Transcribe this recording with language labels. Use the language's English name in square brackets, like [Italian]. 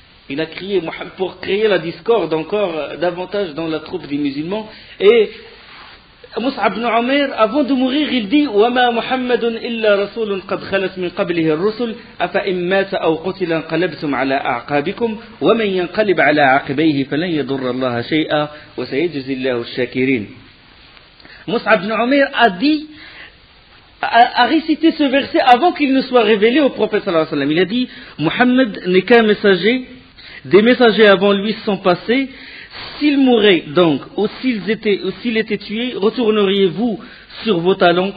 [French] Il a crié pour créer la discorde encore davantage dans la troupe des musulmans. Et Mus'ab ibn Umair, avant de mourir, il dit [Arabic] وَمَا مُحَمَّدٌ إِلَّا رَسُولٌ قَدْ خَلَتْ مِنْ قَبْلِهِ الرُّسُلُ أَفَإِنْ مَاتَ أَوْ قُتِلَ انقلبتم على أعقابكم ومن ينقلب على عقبيه فلن يضر الله شيئا وسيجزي الله الشاكرين. [French] Mus'ab ibn Umair a récité ce verset avant qu'il ne soit révélé au prophète sallallahu alayhi wa sallam. Il a dit Mohammed n'est qu'un messager, des messagers avant lui sont passés. S'il mourait donc, ou s'il était tué, retourneriez-vous sur vos talons.